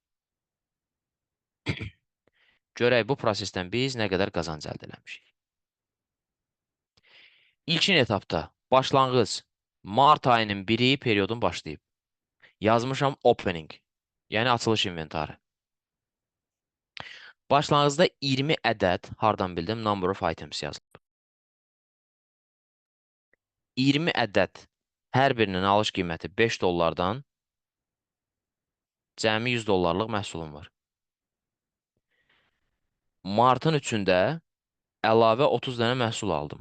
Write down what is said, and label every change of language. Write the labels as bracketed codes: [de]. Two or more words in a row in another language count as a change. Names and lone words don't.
[az] Görək bu prosesdən biz nə qədər qazanc əldə eləmişik. İlkin etapda başlanğıc mart ayının 1-i periodun başlayıb. Yazmışam opening, yəni açılış inventarı. Başlanğıcda 20 ədəd, hardan bildim, [en] number of items yazılıb. [az] 20 ədəd hər birinin alış qiyməti 5 dollardan cəmi 100 dollarlıq məhsulum var. Martın 3-də əlavə 30 dənə məhsul aldım.